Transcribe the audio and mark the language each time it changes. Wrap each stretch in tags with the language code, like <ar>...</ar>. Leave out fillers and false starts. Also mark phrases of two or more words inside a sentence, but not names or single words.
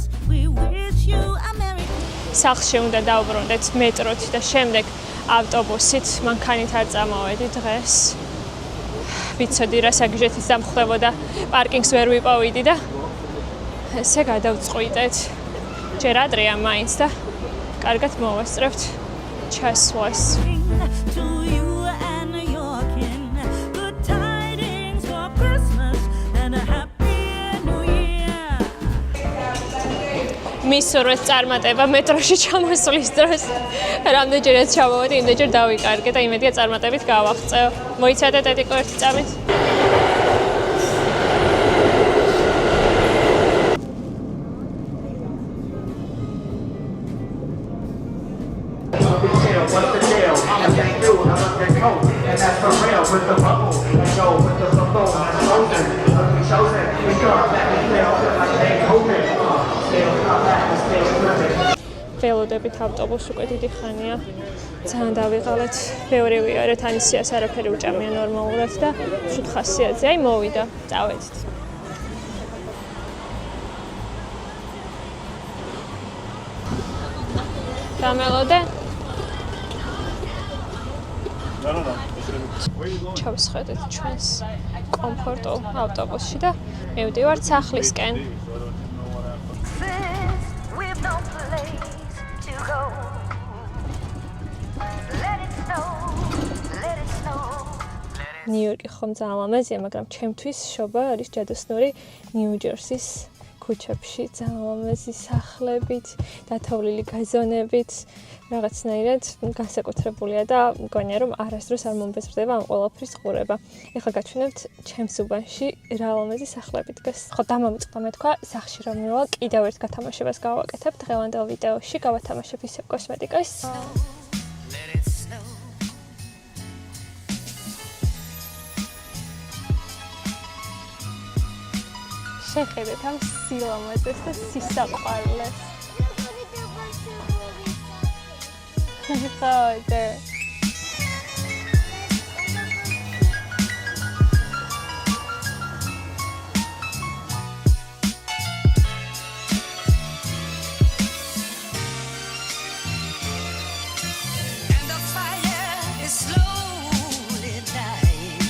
<en>We wish you a Merry</en> <ka>სახლში უნდა დავბრუნდეთ მეტროთი და შემდეგ ავტობუსით. მანქანით არ წამოვედი დღეს. ვიცოდი რა საგიჟეთის დამხდებოდა, პარკინგს ვერ ვიპოვიდი და ესე გადავწყვიტეთ. ჯერ ადრეა მაინც და კარგად მოვასწრებთ ჩასვლას.</ka> <en>to you and your kin. Good tidings for Christmas and a happy new year.</en> <ka>მისურვეთ წარმატება მეტროში ჩამოსვლის დროს. რამდენჯერაც ჩავოვედი, იმდენჯერ დავიკარგე და იმედია წარმატებით გავაღწევ. მოიცადეთ ეტიკო ერთი წამით.</ka> <en>What's the deal? I'm a thank you, I'm a thank you, and that's for real with the bubble, and go with the bubble, that's chosen, chosen, we come back and still like they hoping, still come back and still living.</en> <ka>ველოდებით ავტობუსს უკვე დიდი ხანია. ძალიან დავიღალეთ. ბევრი ვიარეთ, ანისიას არაფერი უჭამია ნორმალურად და შუთ ხასიათზე. აი მოვიდა, წავედით. დამელოდე? ჩავსხედეთ ჩვენს კომფორტულ ავტობუსში და მივდივართ სახლისკენ.</ka> <en>We've no place to go. Let it snow, let it snow.</en> <ka>ნიუ-იორკი ხომ ძალიან ლამაზია, მაგრამ ჩემთვის შობა არის ჯადოსნური ნიუ-ჯერსის ქუჩებში, ძალიან ლამაზი სახლებით, დათოვლილი გაზონებით, რაღაცნაირად განსაკუთრებულია და მგონია რომ არასდროს არ მომბეზრდება ამ ყველაფრის ყურება. ეხლა გაჩვენებთ ჩემს უბანში რა ლამაზი სახლები დგას. ხო, დამამწყდა მეთქვა სახლში რომ მივა, კიდევ ერთ გათამაშებას გავაკეთებ დღევანდელ ვიდეოში, გავათამაშებ ისევ კოსმეტიკას.</ka> <en>Let it snow.</en> <ka>შეხედეთ ამ სილამაზეს და სისაყვარლეს. ხოდა</ka> <en>And the fire is slowly dying.</en>